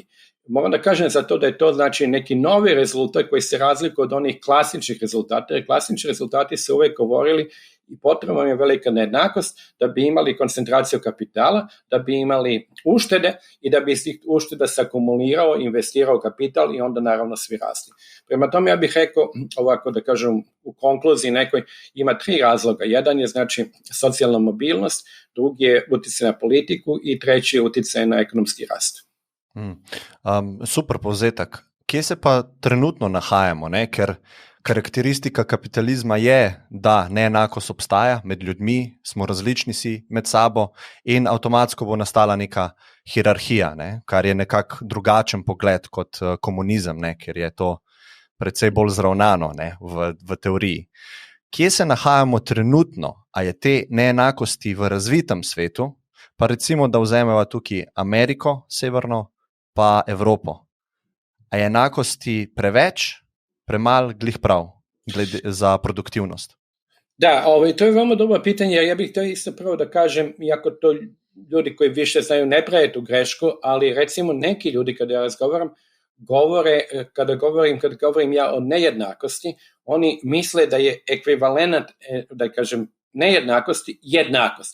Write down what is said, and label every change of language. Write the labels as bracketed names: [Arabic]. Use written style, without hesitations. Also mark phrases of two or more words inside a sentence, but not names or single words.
[Serbian] Moram da kažem za to da je to znači neki novi rezultat koji se razlikuje od onih klasičnih rezultata, jer klasični rezultati su uvek govorili i potrebno je velika nejednakost da bi imali koncentraciju kapitala, da bi imali uštede i da bi iz tih ušteda se akumulirao, investirao kapital i onda naravno svi rasli. Prema tome ja bih rekao ovako da kažem u konkluziji nekoj ima 3 razloga. Jedan je znači socijalna mobilnost, drugi je uticaj na politiku i treći je uticaj na ekonomski rast. [Slovenian] Super povzetek. Kje se pa trenutno nahajamo, ne? Ker karakteristika kapitalizma je, da neenakost obstaja med ljudmi, smo različni si med sabo in avtomatsko bo nastala neka hierarhija, ne? Kar je nekako drugačen pogled kot komunizem, ne? Ker je to precej bolj zravnano, ne? V teoriji. Kje se nahajamo trenutno? A je te neenakosti v razvitem svetu? Pa recimo, da vzamemo tukaj Ameriko, severno, pa Evropo. A je enakosti preveč, premalo, glih prav, glede za produktivnost? [Serbian] Da, to je veoma dobro pitanje, ja bih to isto prvo da kažem, iako to ljudi koji više znaju ne prave tu grešku, ali recimo neki ljudi kada ja razgovaram, kada govorim ja o nejednakosti, oni misle da je ekvivalent, da kažem, nejednakosti jednakost.